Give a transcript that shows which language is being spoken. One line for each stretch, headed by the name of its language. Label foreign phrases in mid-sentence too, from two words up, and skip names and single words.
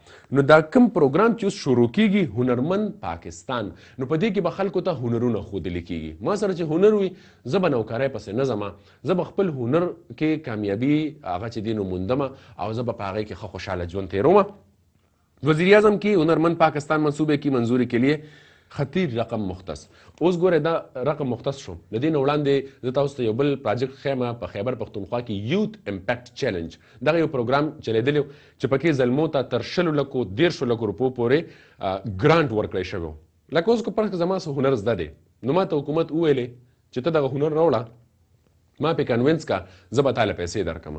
Pashto: نو دا کوم پروګرام چې اوس شروع کېږي هنرمند پاکستان نو په دې کې به خلکو ته هنرونه ښودلی کېږي. ما سره چې هنر وي زه به نوکرۍ پسې نه ځمه، زه به خپل هنر کې کامیابي هغه چې دی نو موندمه او زه به په هغې کې ښه خوشحاله ژوند تېرومه.
Urdu: وزیر اعظم کی هنرمند پاکستان منصوبے کی منظوری کے لیے خطیر رقم مختص.
Pashto: اوس ګوره دا رقم مختص شو، د دې نه وړاندې زه تاسو ته یو بل پراجکټ ښیم په خیبر پښتونخوا کې یوت امپیکټ چیلنج دغه یو پروګرام چلیدلی چې پکې زلمو ته تر 100 لکو روپو پورې ګرانټ ورکړی شوی. لکه اوس که فرض زما څه هنر زده دی نو ما ته حکومت وویلې چې ته دغه هنر راوړه، ما پې کنوینس کا زه به تاله پیسې درکړم.